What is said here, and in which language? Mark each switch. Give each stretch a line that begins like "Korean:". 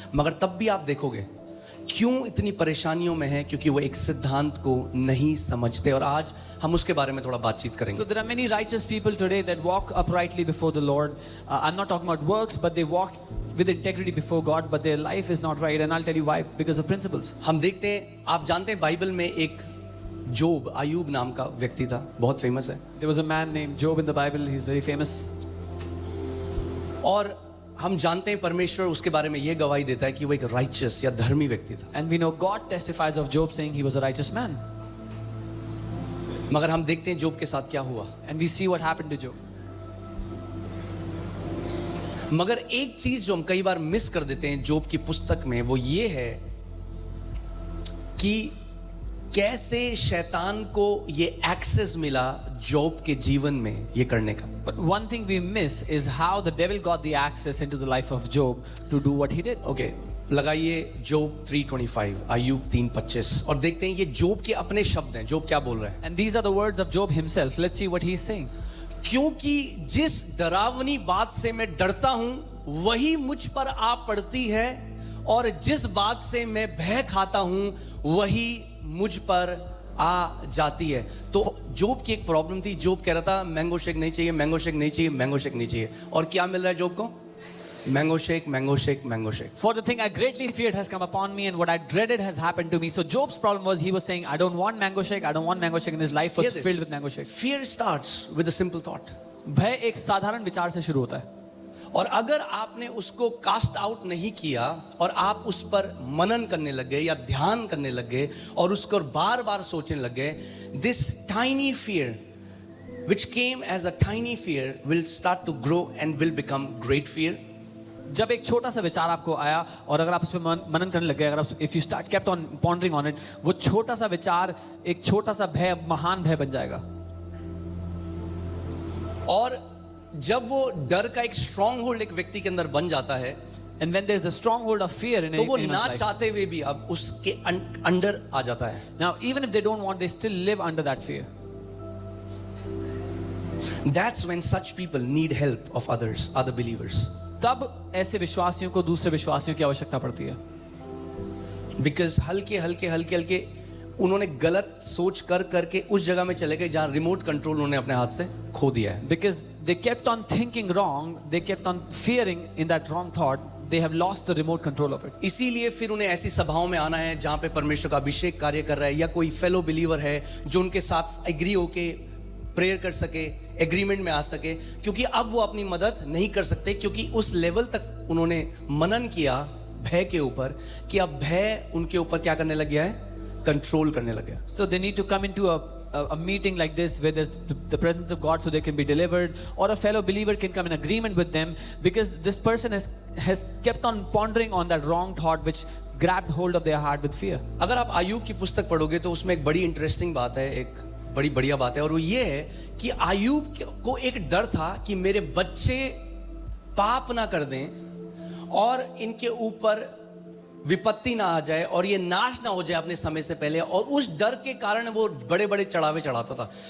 Hindi: मगर तब भी आप देखोगे क्यों इतनी परेशानियों में है, क्योंकि वो एक सिद्धांत को नहीं समझते. और आज हम उसके बारे में थोड़ा बातचीत करेंगे.
English: So there are many righteous people today that walk uprightly before the Lord. I'm not talking about works, but they walk with integrity before God, but their life is not right, and I'll tell you why. Because of principles.
Hindi: हम देखते हैं, आप जानते हैं Bible में एक जोब, अयूब नाम का व्यक्ति था, बहुत फेमस है.
English: There was a man named Job in the Bible. He's very famous.
Hindi: और हम जानते हैं परमेश्वर उसके बारे में ये गवाही देता है कि वो एक राइचस या धर्मी व्यक्ति था.
English: And we know God testifies of Job saying he was a righteous man.
Hindi: मगर हम देखते हैं जोब के साथ क्या हुआ.
English: And we see what happened to Job.
Hindi: मगर एक चीज जो हम कई बार मिस कर देते हैं जोब की पुस्तक में, वो ये है कि कैसे शैतान को ये एक्सेस मिला जोब के जीवन में ये करने का.
English: But one thing we miss is how the devil got the access into the life of Job to do what he did.
Hindi: Okay, लगाइए जोब 3:25, अय्यूब 3:25 और देखते हैं ये जोब के अपने शब्द हैं. जोब क्या बोल रहे हैं?
English: And these are the words of Job himself. Let's see what he's saying.
Hindi: क्योंकि जिस डरावनी बात से मैं डरता हूं वही मुझ पर आ पड़ती है, और जिस बात से मैं भय खाता हूं वही मुझ पर आ जाती है. तो जोब की एक प्रॉब्लम थी. जोब कह रहा था मैंगो शेक नहीं चाहिए, मैंगो शेक नहीं चाहिए, मैंगो शेक नहीं चाहिए. और क्या मिल रहा है जोब को? Mango shake, mango shake, mango shake.
English: For the thing I greatly feared has come upon me, and what I dreaded has happened to me. So Job's problem was he was saying, I don't want mango shake, I don't want mango shake, and his life was Hear this. filled with mango shake. Fear starts with a simple thought.
Hindi: भय एक साधारण विचार से शुरू होता है, और अगर आपने उसको कास्ट आउट नहीं किया और आप उस पर मनन करने लग गए या ध्यान करने लग गए और उसको बार बार सोचने लग गए,
English: This tiny fear which came as a tiny fear will start to grow and will become great fear.
Hindi: जब एक छोटा सा विचार आपको आया और अगर आप उस पर मनन करने लग गए, अगर आप
English: if you start kept on pondering on it,
Hindi: वो छोटा सा विचार एक छोटा सा भय महान भय बन जाएगा. और जब वो डर का एक स्ट्रॉन्ग होल्ड एक व्यक्ति के अंदर बन जाता है,
English: And when there is a stronghold of fear in
Hindi: तो वो
English: anyone's
Hindi: ना
English: life,
Hindi: चाहते हुए भी अब उसके अंडर आ जाता है.
English: now even if they don't want, they still live under that fear. That's when such people need help of others, other believers.
Hindi: तब ऐसे विश्वासियों को दूसरे विश्वासियों की आवश्यकता पड़ती है. Because हल्के उन्होंने गलत सोच कर करके उस जगह में चले गए जहां रिमोट कंट्रोल उन्होंने अपने हाथ से खो दिया है.
English: Because they kept on thinking wrong, they kept on fearing in that wrong thought, they have lost the remote control of it.
Hindi: इसीलिए फिर उन्हें ऐसी सभाओं में आना है जहां पे परमेश्वर का अभिषेक कार्य कर रहा है, या कोई फेलो बिलीवर है जो उनके साथ एग्री होके प्रेयर कर सके, एग्रीमेंट में आ सके, क्योंकि अब वो अपनी मदद नहीं कर सकते, क्योंकि उस लेवल तक उन्होंने मनन किया भय के ऊपर कि अब भय उनके ऊपर क्या करने लग गया है, कंट्रोल करने लग गया.
English: So they need to come into a meeting like this where there's the presence of God so they can be delivered, or a fellow believer can come in agreement with them, because this person has kept on pondering on that wrong thought which grabbed hold of their heart with fear.
Hindi: अगर आप आयूब की पुस्तक पढ़ोगे तो उसमें एक बड़ी interesting बात है, एक बड़ी बढ़िया बात है, और वो ये है कि आयूब को एक डर था कि मेरे बच्चे पाप ना कर दें और इनके ऊपर विपत्ति ना आ जाए और ये नाश ना हो जाए अपने समय से पहले, और उस डर के कारण वो बड़े बड़े चढ़ावे चढ़ाता था.